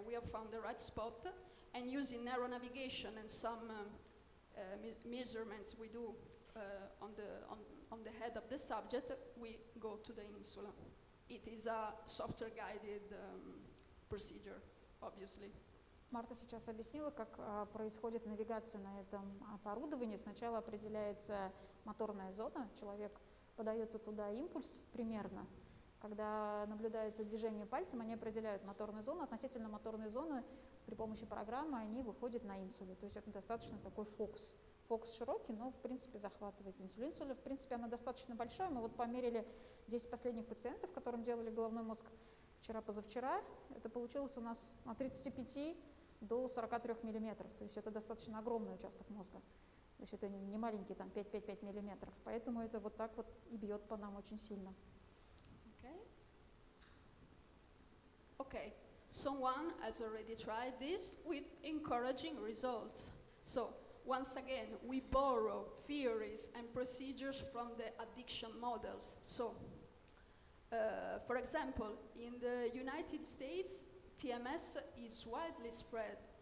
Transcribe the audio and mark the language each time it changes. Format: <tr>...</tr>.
<en>We have found the right spot, and using neural navigation and some measurements we do on the head of the subject, we go to the insula. It is a software-guided procedure, obviously.</en> <ru>Марта сейчас объяснила, как происходит навигация на этом оборудовании. Сначала определяется моторная зона, человек подается туда импульс примерно. Когда наблюдается движение пальцем, они определяют моторную зону. Относительно моторной зоны при помощи программы они выходят на инсулю. То есть это достаточно такой фокус. Фокус широкий, но в принципе захватывает инсулин. Инсуля, в принципе, она достаточно большая. Мы вот померили 10 последних пациентов, которым делали головной мозг вчера-позавчера. Это получилось у нас от 35 до 43 миллиметров. То есть это достаточно огромный участок мозга. То есть это не маленький, там 5-5-5 миллиметров. Поэтому это вот так вот и бьет по нам очень сильно.</ru> <en>Okay, someone has already tried this with encouraging results. So, once again, we borrow theories and procedures from the addiction models. So, for example, in the United States, TMS is widely spread.</en>